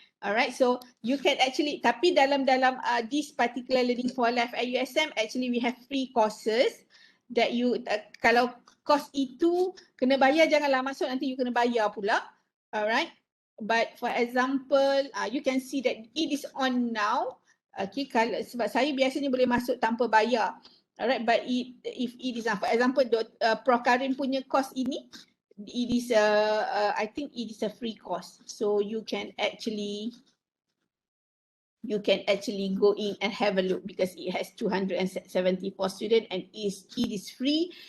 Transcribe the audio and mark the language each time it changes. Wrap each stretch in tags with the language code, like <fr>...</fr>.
<en>Alright, so you can actually,</en> <ms>tapi dalam</ms> <en>this particular Learning for Life at USM, actually we have free courses that you,</en> <ms>kalau course itu kena bayar, janganlah masuk nanti you kena bayar pula.</ms> <en>Alright, but for example, you can see that it is on now.</en> <ms>Okay, kalau sebab saya biasanya boleh masuk tanpa bayar.</ms> <en>Alright, but if it is, for example, Prof Karim punya course ini, it is I think it is a free course, so you can actually go in and have a look because it has 274 students and it is free.</en>